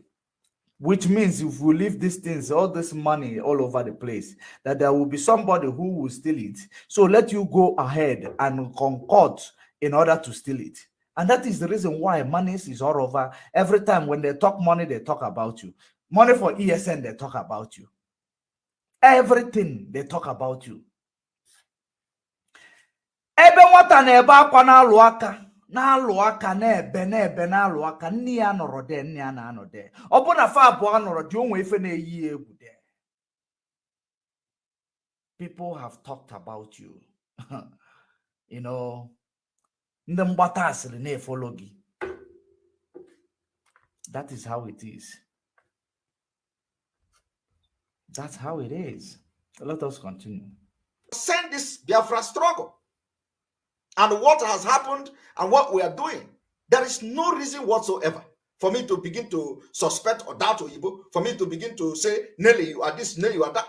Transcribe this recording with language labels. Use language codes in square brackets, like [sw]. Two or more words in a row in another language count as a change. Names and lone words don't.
[en] Which means if we leave these things, all this money all over the place, that there will be somebody who will steal it. So let you go ahead and concord in order to steal it. And that is the reason why money is all over. Every time when they talk money, they talk about you. Money for ESN, they talk about you. Everything they talk about you. [ig] Ebe nwata na-ebe akwa na-alụ aka na-ebe na-alụ aka, nne ya nọrọ de, nne ya na-anọ de. Ọ bụ na fa abụọ nọrọ dị, onwe ife na-eyi egwu de. [en] People have talked about you. [ig] Ndị mgbata asịrị na-efolo gị. [en] That is how it is. That's how it is. Let us continue. Send this Biafra struggle and what has happened and what we are doing. There is no reason whatsoever for me to begin to suspect or doubt Oyibo, for me to begin to say, Nelly, you are this, Nelly, you are that.